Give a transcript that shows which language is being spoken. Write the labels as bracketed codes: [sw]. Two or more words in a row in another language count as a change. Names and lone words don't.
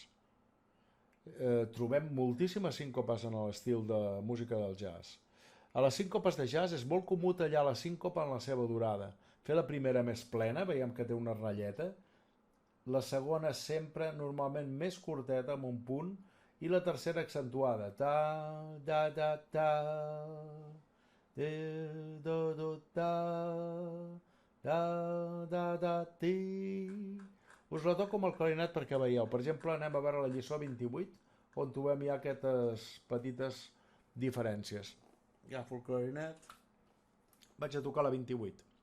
[ca] Trobem moltíssimes síncopes en l'estil de música del jazz. A les síncopes de jazz és molt comú tallar la síncopa en la seva durada. Fer la primera més plena, veiem que té una ratlleta, la segona sempre normalment més curteta amb un punt i la tercera accentuada. Ta, da, da, ta, de, do, do, ta, da, da, da, ti. Us la toco amb el clarinet perquè veieu. Per exemple, anem a veure la lliçó 28, on trobem ja aquestes petites diferències. Agafo el clarinet, vaig a tocar la 28.